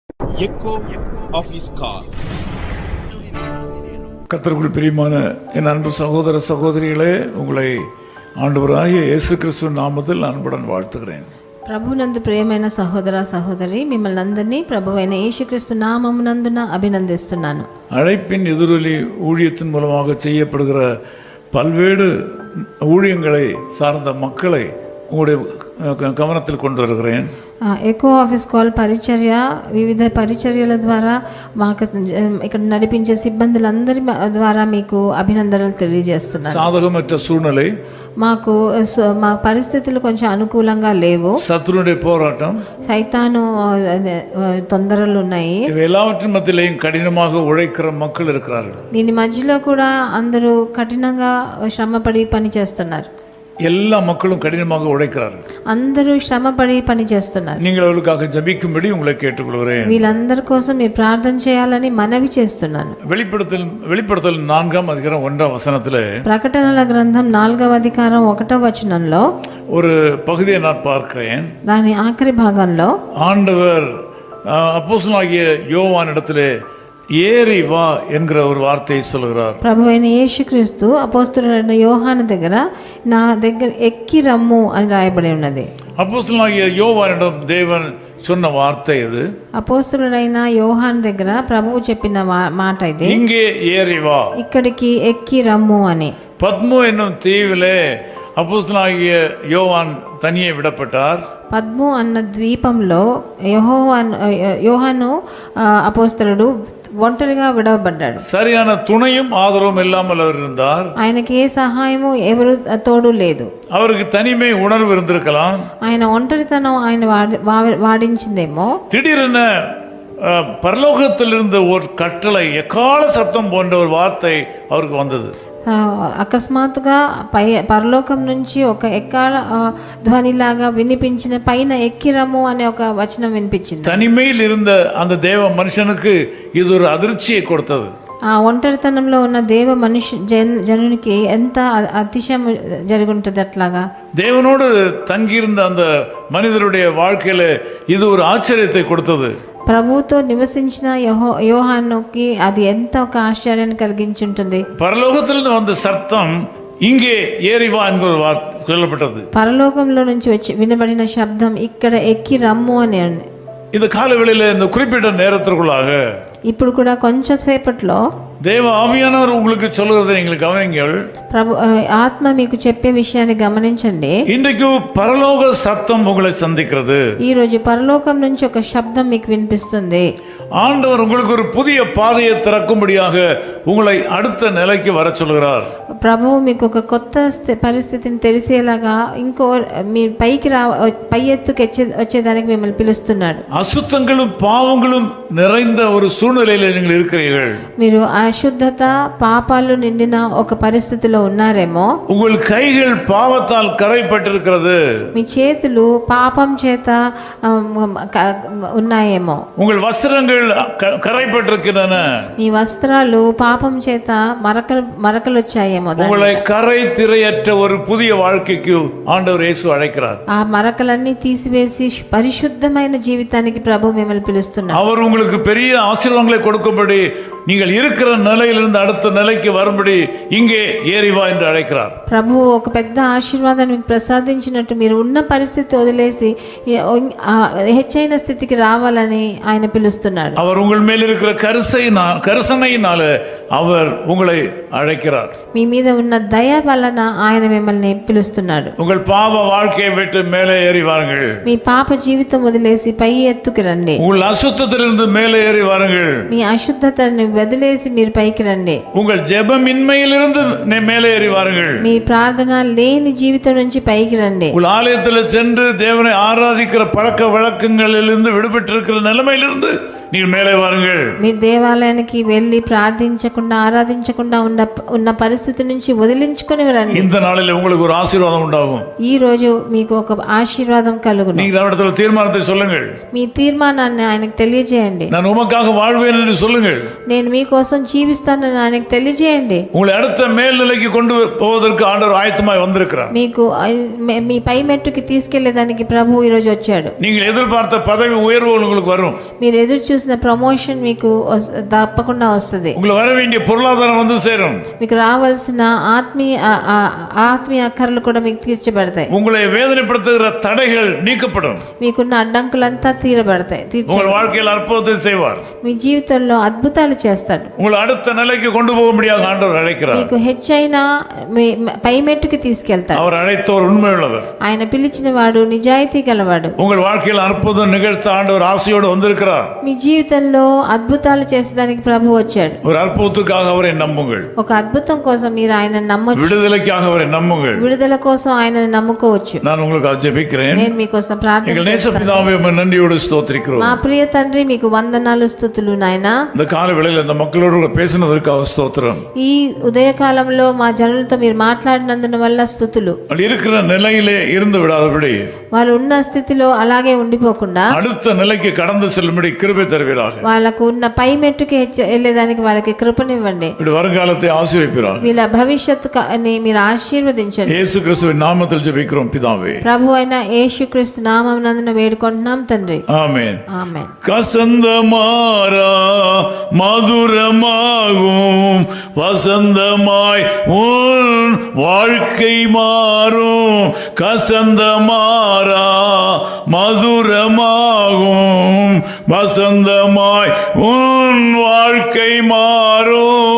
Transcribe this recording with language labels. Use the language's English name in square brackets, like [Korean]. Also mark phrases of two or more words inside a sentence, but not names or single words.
[English] echo of his call. [Tamil] கர்த்தருக்குள் பிரியமான என் அன்பு சகோதர சகோதரிகளே, உங்களை ஆண்டவராகிய இயேசு கிறிஸ்துவின் நாமத்தில் அன்புடன் வாழ்த்துகிறேன். [Telugu] ప్రభునందు ప్రియమైన సహోదర సహోదరి, మిమ్మల్ని అందరినీ ప్రభువైన యేసుక్రీస్తు నామమునందున అభినందిస్తున్నాను. [Tamil] அழைப்பின் எதிரொலி ஊழியத்தின் மூலமாக செய்யப்படுகிற பல்வேறு ஊழியங்களை சார்ந்த மக்களை உங்களுடைய கவனத்தில் கொண்டு வருகிறேன். [Telugu] ఎకో ఆఫీస్ కాల్ పరిచర్య, వివిధ పరిచర్యల ద్వారా మాకు ఇక్కడ నడిపించే సిబ్బందులందరి ద్వారా మీకు అభినందనలు తెలియజేస్తున్నాను. [Tamil] சாதகமற்ற சூழ்நிலை, [Telugu] మాకు మా పరిస్థితులు కొంచెం అనుకూలంగా లేవు. [Tamil] శత్రువుடைய போராட்டம், [Telugu] సైతాను తొందరలు ఉన్నాయి. [Tamil] எல்லாவற்றின் மத்தியிலேயும் கடினமாக உழைக்கிற மக்கள் இருக்கிறார்கள். [Telugu] దీని మధ్యలో కూడా అందరూ కఠినంగా శ్రమపడి పని చేస్తున్నారు. [Tamil] எல்லா மக்களும் கடினமாக உழைக்கிறார்கள். [Telugu] అందరూ శ్రమపడి పని చేస్తున్నారు. [Tamil] நீங்கள் அவர்களுக்காக ஜெபிக்கும்படி உங்களை கேட்டுக்கொள்கிறேன். [Telugu] వీళ్ళందరి కోసం మీరు ప్రార్థన చేయాలని మనవి చేస్తున్నాను. [Tamil] வெளிப்படுத்தல் 4ஆம் அதிகாரம் 1ஆம் வசனத்திலே, [Telugu] ప్రకటనల గ్రంథం 4వ అధికారం 1వ వచనంలో [Tamil] ஒரு பகுதியை நான் பார்க்கிறேன். [Telugu] దాని ఆఖరి భాగంలో [Tamil] ஆண்டவர் அப்போஸ்தலனாகிய யோவானிடத்திலே ஏறி வா என்கிற ஒரு வார்த்தையை சொல்கிறார். [Telugu] ప్రభువైన యేసుక్రీస్తు అపోస్తలుడైన యోహాను దగ్గర నా దగ్గర ఎక్కి రమ్ము అని రాయబడి ఉన్నది. [Tamil] அப்போஸ்தலனாகிய யோவானிடம் தேவன் சொன்ன வார்த்தை இது. [Telugu] అపోస్తలుడైన యోహాను దగ్గర ప్రభువు చెప్పిన మాట ఇది, [Tamil] இங்கே ஏறி வா, [Telugu] ఇక్కడికి ఎక్కి రమ్ము అని. [Tamil] பத்மு என்னும் தீவிலே அப்போஸ்தலனாகிய யோவான் தனியே விடப்பட்டார். [Telugu] పద్ము అన్న ద్వీపంలో యోహాను అపోస్తలుడు ఒంటరిగా విడవబడ్డాడు. [Tamil] சரியான துணையும் ஆதரவும் இல்லாமல் அவர் இருந்தார். [Telugu] ఆయనకి ఏ సహాయము ఎవరు తోడు లేదు. [Tamil] அவருக்கு தனிமை உணர்வு இருந்திருக்கலாம். [Telugu] ఆయన ఒంటరితనం ఆయన వాడించిందేమో. [Tamil] திடீரென பரலோகத்திலிருந்து ஒரு கட்டளை, எக்கால சத்தம் போன்ற ஒரு வார்த்தை அவருக்கு வந்தது. [Telugu] అకస్మాత్తుగా పరలోకం నుంచి ఒక ఎక్కాల ధ్వనిలాగా వినిపించిన, పైన ఎక్కిరము అనే ఒక వచనం వినిపించింది. [Tamil] தனிமையில் இருந்த அந்த தேவ மனுஷனுக்கு இது ஒரு அதிர்ச்சியை கொடுத்தது. [Telugu] ఆ ఒంటరితనంలో ఉన్న దేవ జనునికి ఎంత అతిశయం జరుగుంటుంది. అట్లాగా [Tamil] தேவனோடு தங்கியிருந்த அந்த மனிதருடைய வாழ்க்கையில இது ஒரு ஆச்சரியத்தை கொடுத்தது. [Telugu] ప్రభువుతో నివసించిన యోహానుకి అది ఎంత ఒక ఆశ్చర్యాన్ని కలిగించుంటుంది. [Tamil] పరలోకத்திலிருந்து வந்த சத்தம் இங்கே ஏறி வா என்கிற சொல்லப்பட்டது. [Telugu] పరలోకంలో నుంచి వచ్చి వినబడిన శబ్దం ఇక్కడ ఎక్కి రమ్ము అని. [Tamil] இந்த காலவெளியில இந்த குறிப்பிட்ட நேரத்திற்குள்ளாக [Telugu] ఇప్పుడు కూడా కొంచెం సేపట్లో [Tamil] தேவ ஆவியானவர் உங்களுக்கு சொல்லுறதை நீங்கள் கவனிங்கள். [Telugu] ప్రభు ఆత్మ మీకు చెప్పే విషయాన్ని గమనించండి. [Tamil] இன்றைக்கு பரலோக சத்தம் உங்களை சந்திக்கிறது. [Telugu] ఈ రోజు పరలోకం నుంచి ఒక శబ్దం మీకు వినిపిస్తుంది. [Tamil] ஆண்டவர் உங்களுக்கு ஒரு புதிய பாதையை திறக்கும்படியாக உங்களை அடுத்த நிலைக்கு வர சொல்கிறார். [Telugu] ప్రభువు మీకు ఒక కొత్త పరిస్థితిని తెలిసేలాగా ఇంకో మీ పై ఎత్తుకు వచ్చేదానికి మిమ్మల్ని పిలుస్తున్నాడు. [Tamil] அசுத்தங்களும் பாவங்களும் நிறைந்த ஒரு சூழ்நிலையில் நீங்கள் இருக்கிறீர்கள். [Telugu] మీరు అశుద్ధత పాపాలు నిండిన ఒక పరిస్థితిలో ఉన్నారేమో. [Tamil] உங்கள் கைகள் பாவத்தால் கரைப்பட்டிருக்கிறது. [Telugu] మీ చేతులు పాపం చేత ఉన్నాయేమో. [Tamil] உங்கள் வஸ்திரங்கள் கரைப்பட்டிருக்கின்றன. [Telugu] మీ వస్త్రాలు పాపం చేత మరకలు వచ్చాయేమో. [Tamil] உங்களை கரை திரையற்ற ஒரு புதிய வாழ்க்கைக்கு ஆண்டவர் இயேசு அழைக்கிறார். [Telugu] ఆ మరకలన్నీ తీసివేసి పరిశుద్ధమైన జీవితానికి ప్రభు మిమ్మల్ని పిలుస్తున్నారు. [Tamil] அவர் உங்களுக்கு பெரிய ஆசீர்வாதங்களை கொடுக்கும்படி நீங்கள் இருக்கிற நிலையிலிருந்து அடுத்த நிலைக்கு வரும்படி இங்கே ஏறி வா என்று அழைக்கிறார். [Telugu] ప్రభు ఒక పెద్ద ఆశీర్వాదాన్ని మీకు ప్రసాదించినట్టు మీరు ఉన్న పరిస్థితి వదిలేసి హెచ్చైన స్థితికి రావాలని ఆయన పిలుస్తున్నాడు. [Tamil] அவர் உங்கள் மேல் இருக்கிற கரிசனையினால அவர் உங்களை அழைக்கிறார். [Telugu] మీ మీద ఉన్న దయ వలన ఆయన మిమ్మల్ని పిలుస్తున్నాడు. [Tamil] உங்கள் பாவ வாழ்க்கையை விட்டு மேலே ஏறி வாருங்கள். [Telugu] మీ పాప జీవితం వదిలేసి పై ఎత్తుకు రండి. [Tamil] உங்கள் அசுத்தத்திலிருந்து மேலே ஏறி வாருங்கள். [Telugu] మీ అశుద్ధతను వదిలేసి మీరు పైకి రండి. [Tamil] உங்கள் ஜெபமின்மையிலிருந்து மேலே ஏறி வாருங்கள். [Telugu] మీ ప్రార్థన లేని జీవితం నుంచి పైకి రండి. [Tamil] உங்கள் ஆலயத்தில் சென்று தேவனை ஆராதிக்கிற பழக்க வழக்கங்களிலிருந்து விடுபட்டிருக்கிற நிலைமையிலிருந்து நீங்கள் மேலே வாருங்கள். [Telugu] మీరు దేవాలయానికి వెళ్ళి ప్రార్థించకుండా ఆరాధించకుండా ఉన్న పరిస్థితి నుంచి వదిలించుకొని రండి. [Tamil] இந்த நாளில் உங்களுக்கு ஒரு ஆசீர்வாதம் உண்டாகும். [Telugu] ఈ రోజు మీకు ఒక ఆశీర్వాదం కలుగును. [Tamil] நீங்கள் அவரிடத்தில் தீர்மானத்தை சொல்லுங்கள். [Telugu] మీ తీర్మానాన్ని ఆయనకు తెలియజేయండి. [Tamil] நான் உமக்காக வாழ்வேன் என்று சொல்லுங்கள். [Telugu] నేను నేను మీకోసం జీవిస్తానని ఆయనకు తెలియజేయండి. [Tamil] உங்களை அடுத்த மேல்நிலைக்கு கொண்டு போவதற்கு ஆண்டவர் ஆயத்தமாய் வந்திருக்கிறார். [Telugu] మీకు మీ పై మెట్టుకి తీసుకెళ్లేదానికి ప్రభు ఈ రోజు వచ్చాడు. [Tamil] நீங்கள் எதிர்பார்த்த பதவி உயர்வு உங்களுக்கு வரும். [Telugu] మీరు ఎదురు చూసిన ప్రమోషన్ మీకు తప్పకుండా వస్తుంది. [Tamil] உங்களுக்கு வர வேண்டிய பொருளாதாரம் வந்து சேரும். [Telugu] మీకు రావాల్సిన ఆత్మీయ అక్కర్లు కూడా మీకు తీర్చబడతాయి. [Tamil] உங்களை வேதனைப்படுத்துகிற தடைகள் நீக்கப்படும். [Telugu] మీకున్న అడ్డంకులంతా తీరబడతాయి. [Tamil] உங்கள் வாழ்க்கையில் அற்புதத்தை செய்வார். [Telugu] మీ జీవితంలో అద్భుతాలు చేస్తాడు. [Tamil] உங்களை அடுத்த நிலைக்கு கொண்டு போக முடியாத ஆண்டவர் அழைக்கிறார். [Telugu] మీకు హెచ్చైన పై మెట్టుకి తీసుకెళ్తాడు. [Tamil] அவர் அழைத்தவர் உண்மையுள்ளவர். [Telugu] ఆయన పిలిచిన వాడు నిజాయితీ గలవాడు. [Tamil] உங்கள் வாழ்க்கையில் அற்புதம் நிகழ்த்த ஆண்டவர் ஆசையோடு வந்திருக்கிறார். [Telugu] మీ జీవితంలో అద్భుతాలు చేసేదానికి ప్రభు వచ్చాడు. [Tamil] ஒரு அற்புதத்துக்காக அவரை நம்புங்கள். [Telugu] ఒక అద్భుతం కోసం మీరు ఆయన నమ్మొచ్చు. [Tamil] விடுதலைக்காக அவரை நம்புங்கள். [Telugu] విడుదల కోసం ఆయనను నమ్ముకోవచ్చు. [Tamil] நான் உங்களுக்கு ஜெபிக்கிறேன். [Telugu] నేను మీకోసం ప్రార్థన [Tamil] எங்கள் நேச [Telugu] చేస్తాను. [Tamil] பிதாவே உம்மை நன்றியோடு ஸ்தோத்திரிக்கிறோம். [Telugu] మా ప్రియ తండ్రి మీకు వందనాలు స్తుతులు నాయనా. [Tamil] இந்த கால வேளையில் இந்த மக்களோடு பேசினதற்காக ஸ்தோத்திரம். [Telugu] ఈ ఉదయకాలంలో మా జనులతో మీరు మాట్లాడినందున వల్ల స్తుతులు. [Tamil] அப்படி இருக்கிற நிலையிலே இருந்து விடாதபடி [Telugu] వాళ్ళు ఉన్న స్థితిలో అలాగే ఉండిపోకుండా [Tamil] அடுத்த நிலைக்கு கடந்து செல்லும்படி கிருபை தருவீராக. [Telugu] వాళ్ళకు ఉన్న పై మెట్టుకి వెళ్ళేదానికి వాళ్ళకి కృపనివ్వండి. [Tamil] இப்படி வருங்காலத்தை ஆசீர்வதிப்பீராக. [Telugu] వీళ్ళ భవిష్యత్తుని మీరు ఆశీర్వదించండి. [Tamil] இயேசு கிறிஸ்துவின் நாமத்தில் ஜெபிக்கிறோம் பிதாவே. [Telugu] ప్రభు అయిన యేసుక్రీస్తు నామమునందున వేడుకుంటున్నాం తండ్రి. [Tamil] ஆமென். [Telugu] ఆమేన్. [Tamil] கசந்த மாறா மதுரமாகும் வசந்தமாய் உன் வாழ்க்கை மாறும். கசந்த மாறா மதுரமாகும் வசந்தமாய் உன் வாழ்க்கை மாறும்.